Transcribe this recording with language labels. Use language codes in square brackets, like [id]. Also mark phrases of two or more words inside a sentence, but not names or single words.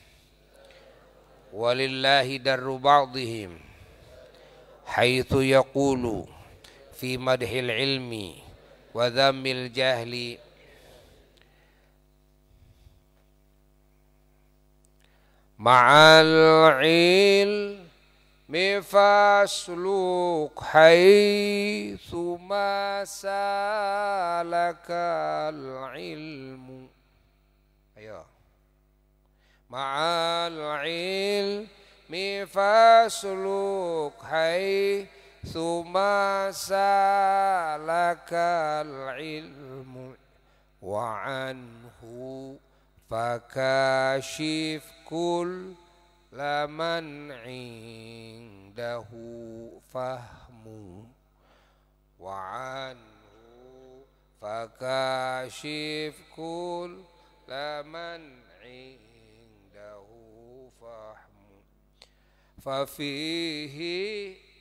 [ar] ولله در بعضهم حيث يقول في مدح العلم وذم الجهل مع العلم فاسلك حيث ما سلك العلم. Ayo. مع العلم فاسلك حيث ما سلك العلم وعنه فكاشف كل من عنده فهم وعنه فكاشف كل من عنده فهم ففيه